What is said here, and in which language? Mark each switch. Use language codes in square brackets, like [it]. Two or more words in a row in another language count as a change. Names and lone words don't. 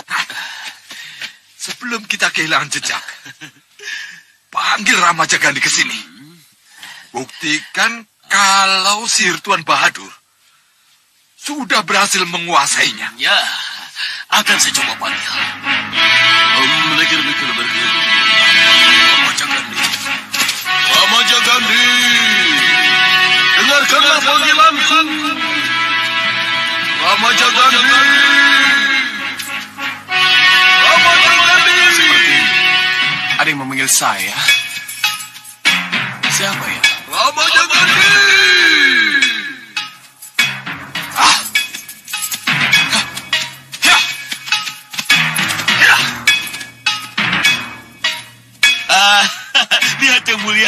[id] Sebelum kita kehilangan jejak, panggil Rama Jagandi ke sini. Buktikan kalau sihir Tuan Bahadur sudah berhasil menguasainya. Ya, akan saya coba panggil. Berkir-berkir. Ramaja Gandhi. Ramaja Gandhi, dengarkanlah panggilanku. Ramaja Gandhi. Ramaja Gandhi. Ada yang memanggil saya. Siapa ya? Ramaja Gandhi. Lihat yang mulia.